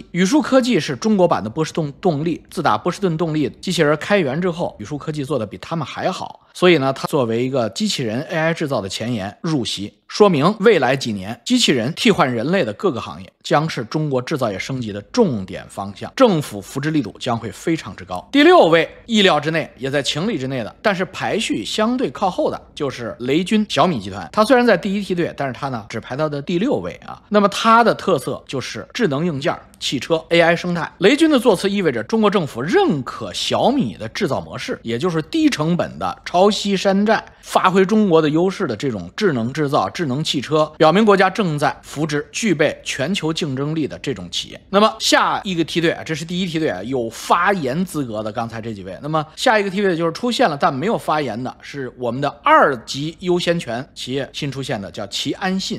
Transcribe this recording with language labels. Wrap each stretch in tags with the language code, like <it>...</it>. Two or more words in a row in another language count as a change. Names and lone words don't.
<zh>宇樹科技是中國版的波士頓動力，自打波士頓動力機器人開源之後，宇樹科技做的比他們還好。所以呢，它作為一個機器人 AI 製造的前沿入席，說明未來幾年機器人替換人類的各個行業將是中國製造業升級的重點方向，政府扶持力度將會非常之高。第6位，意料之內，也在情理之內的，但是排序相對靠後的就是雷軍小米集團。它雖然在第1梯隊，但是它呢只排到的第6位啊。那麼它的特色就是智能硬件、汽車 AI 生態。雷軍的座次意味着中國政府認可小米的製造模式，也就是低成本的抄襲山寨，發揮中國的優勢的這種智能製造、智能汽車，表明國家正在扶植具備全球競爭力的這種企業。那麼下一個梯隊，這是第1梯隊有發言資格的剛才這幾位。那麼下一個梯隊就是出現了但沒有發言的，是我們的2級優先權企業新出現的，叫奇安信。</zh>